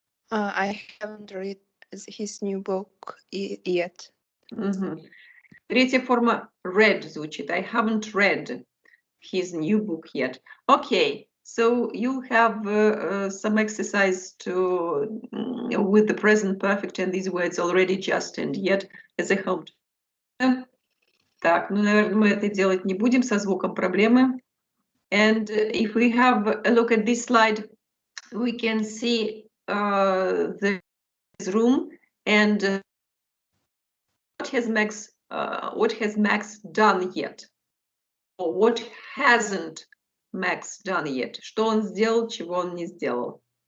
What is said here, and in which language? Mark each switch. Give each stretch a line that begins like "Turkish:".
English: I haven't read his new book yet.
Russian: Третья форма read звучит.
English: I haven't read his new book yet. Okay. So you have some exercise to with the present perfect and these words already, just, and yet as a home.
Russian: Так, ну, наверное, мы это делать не будем, со звуком проблемы.
English: And if we have a look at this slide, we can see the room and what has Max done yet? Or what hasn't Max done yet?
Russian: Что он сделал, чего он не сделал?